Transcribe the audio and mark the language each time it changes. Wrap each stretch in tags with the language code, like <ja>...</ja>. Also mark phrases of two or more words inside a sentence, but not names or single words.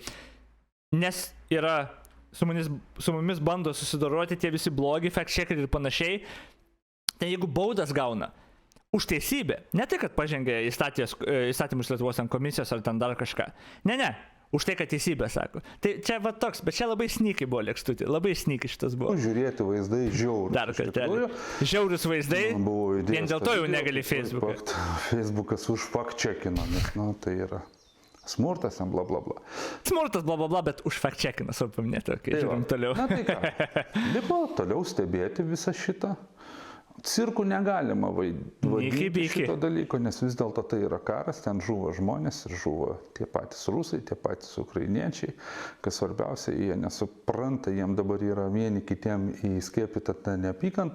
<lt>Nes yra, su mumis bando susidoroti tie visi blogi, fact-checkeriai ir panašiai, tai jeigu baudas gauna už teisybę, ne tai, kad pažengė įstatymus Lietuvos ant komisijos ar ten dar kažką, ne, už tai, kad teisybę sako. Tai čia va toks, bet čia labai sneaky buvo lėkštutė, labai sneaky šitas buvo. Žiūrėti vaizdai žiaurus. Dar kartelį. Žiaurus vaizdai, vien dėl to jau negali Facebooką. Facebookas už fact-checkino, nes, nu, tai yra smurtas, bla bla bla. Smurtas, bla bla bla, bet už fact-checkiną, svarbu paminėti, kai žiūrim toliau. Na tai ką, liko toliau stebėti visą šitą. Cirkų negalima vadinti šito dalyko, nes vis dėlto tai yra karas, ten žuvo žmonės ir žuvo tie patys rusai, tie patys ukrainiečiai, kas svarbiausia, jie nesupranta, jiem dabar yra vieni kitiem įskiepyta tą neapykantą.</lt>